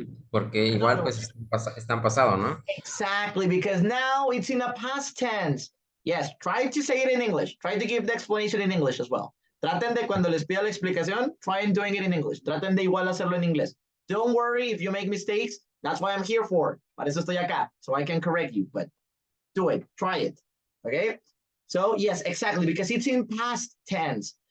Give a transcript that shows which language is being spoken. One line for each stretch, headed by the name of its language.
Spanish: Porque igual pues están pasados, ¿no?
English: exactly, because now it's in a past tense. Yes, try to say it in English. Try to give the explanation in English as well.
Spanish: Traten de cuando les pida la explicación,
English: try and doing it in English.
Spanish: Traten de igual hacerlo en inglés.
English: Don't worry if you make mistakes. That's why I'm here for.
Spanish: Para eso estoy acá,
English: so I can correct you. But do it. Try it. Okay? So, yes, exactly, because it's in past tense.